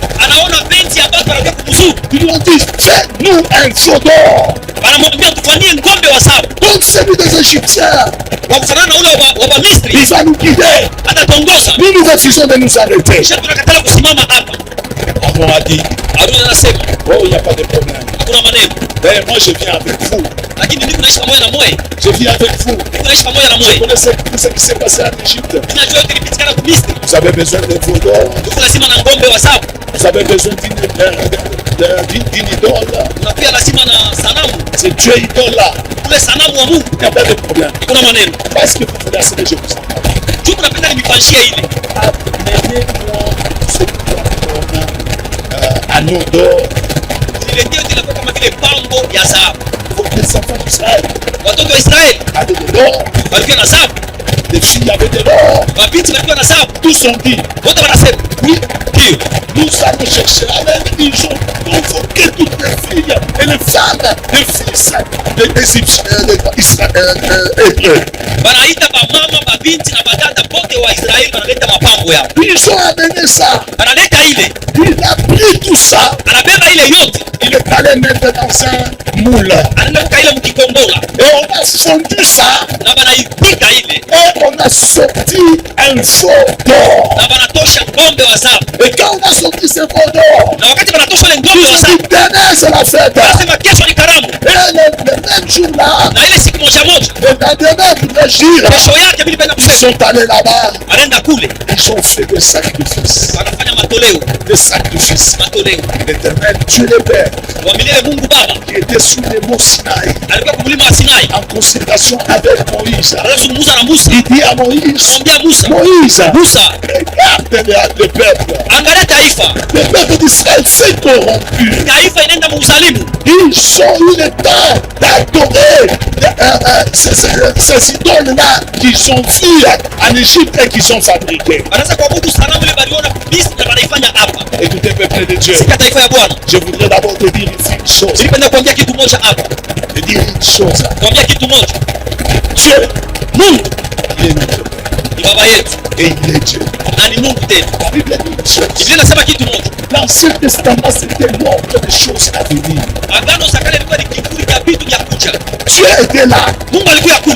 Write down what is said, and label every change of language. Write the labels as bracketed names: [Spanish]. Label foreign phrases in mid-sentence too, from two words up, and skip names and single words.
[Swahili] anaona benzi ya watu wanakuja kumzuru, [French] ils lui ont dit, fais-nous un veau d'or, [Swahili] wanamwambia tufanyie ng'ombe wa dhahabu [French] comme celui des Égyptiens, [Swahili] wa kufanana na ule wa Misri, [French] il va nous guider. [Swahili] atatongoza. [French] Nous refusons de nous arrêter. [Swahili] Kisha tunakatala kusimama hapa. [French] Aaron a dit, [Swahili] Haruni anasema [French] oh, il n'y a pas de problème. [Swahili] hakuna maneno, [French] Mais moi, je viens avec vous. [Swahili] lakini mimi naishi pamoja na mwe, [French] Je viens avec vous. [Swahili] mimi naishi pamoja na [French] Vous [Swahili] mwe. [French] connaissez tout ce qui s'est passé en Égypte. [Swahili] Tunajua yote ilipitikana ku Misri, [French] Vous avez besoin de veau d'or. [Swahili] tuko lazima na ng'ombe wa dhahabu, [French] Vous avez besoin d'une idole. [Swahili] na pia lazima na sanamu, [French] C'est Dieu idole là. [Swahili] ule sanamu wa Mungu. [French] Il n'y a pas de problème. [Swahili] Kuna maneno [French] Parce que vous voulez assurer, je vous en prie. [Swahili] juu tunapenda nimifanyishie ile, [French] Amenez-moi ce qu'on a à nos d'or. [Swahili] niletee yote inakuwa kama vile pambo ya dhahabu. [French] Les enfants d'Israël [Swahili] Watoto wa Israeli [French] avaient de l'or. [Swahili] walikuwa na dhahabu, [French] Les filles avaient de l'or. [Swahili] mabinti walikuwa na dhahabu, [French] Tous ont dit, [Swahili] wote wanasema [French] oui, [Swahili] ndio. [French] nous allons chercher la même. Ils ont convoqué toutes les filles et les femmes, les fils des Égyptiens, des Israéliens, hébreux. [Swahili] Wanaita bamama, babinti na badada bote wa Israeli, wanaleta mapambo yao, [French] Ils ont amené ça. [Swahili] wanaleta ile, [French] Il a pris tout ça. [Swahili] anabeba ile yote, [French] Il est allé mettre dans un moule. [Swahili] anaenda kuka ile mkikombola, [French] Et on a fondu ça. [Swahili] na wanaipika ile, [French] Et on a sorti un veau d'or. [Swahili] na wanatosha ng'ombe wa dhahabu, [French] Et quand on a sorti ce veau d'or, [Swahili] na wakati wanatosha ile ng'ombe [French] ils [Swahili] wa [French] ont [Swahili] dhahabu, [French] dit, demain c'est la fête. [Swahili] wanasema kesho ni karamu. [French] Et le même jour-là, [Swahili] na ile siku moja moja [French] le lendemain, voulait dire, [Swahili] kesho yake vile penda [French] ils [Swahili] kusema [French] sont allés là-bas, [Swahili] anaenda kule [French] ils ont fait des sacrifices. [Swahili] wanafanya matoleo [French] Des sacrifices. [Swahili] matoleo [French] L'Éternel, Dieu le Père, [Swahili] wa milele. Mungu Baba [French] qui était sous les monts Sinaï, [Swahili] alikuwa kwa mlima wa Sinai, [French] en consultation avec Moïse, [Swahili] anazungumza na Musa, [French] il dit à Moïse, [Swahili] anamwambia Musa, [French] Moïse, [Swahili] Musa, [French] regarde le peuple. [Swahili] angalia taifa, [French] Le peuple d'Israël s'est corrompu. [Swahili] taifa inaenda muuzalimu, [French] Ils ont eu le temps d'adorer ces idoles-là qu'ils ont vues en Égypte et qu'ils ont fabriquées. [Swahili] wanaanza kuabudu sanamu ile baliona Misri na wanaifanya hapa. [French] Écoutez, peuple de Dieu, [Swahili] Sikia taifa ya Bwana, [French] je voudrais d'abord te dire ici une chose. [Swahili] nilipenda kuambia kitu moja hapa, [French] Te dire une chose. [Swahili] kuambia kitu moja. [French] Dieu, [Swahili] Mungu [French] il est notre Père [Swahili] ni baba yetu [French] et il est Dieu. [Swahili] na ni Mungu tena. [French] La Bible dit une chose. [Swahili] Biblia inasema kitu moja, [French] L'Ancien Testament, c'était l'ordre des choses à venir. [Swahili] agano za kale ilikuwa ni kivuli cha vitu vya kuja. [French] Dieu était là. [Swahili] Mungu alikuwa kule